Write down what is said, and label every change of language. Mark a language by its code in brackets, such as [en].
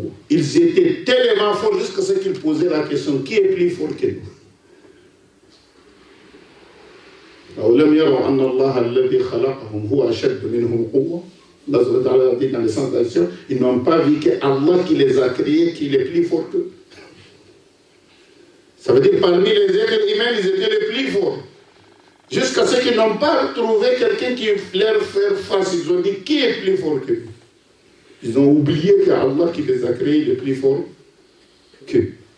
[fr] Ils étaient tellement forts jusqu'à ce qu'ils posaient la question, qui est plus fort que nous? [ar] أولم يروا أن الله الذي خلقهم هو أشد منهم قوة. [fr] Allah subhanahu wa ta'ala dit dans le sens d'action, ils n'ont pas vu que Allah qui les a créés, qui est plus fort qu'eux. Ça veut dire parmi les êtres humains, ils étaient les plus forts. Jusqu'à ce qu'ils n'ont pas trouvé quelqu'un qui leur fait face. Ils ont dit qui est plus fort que nous. Ils ont oublié que Allah qui les a créés est plus fort qu'eux.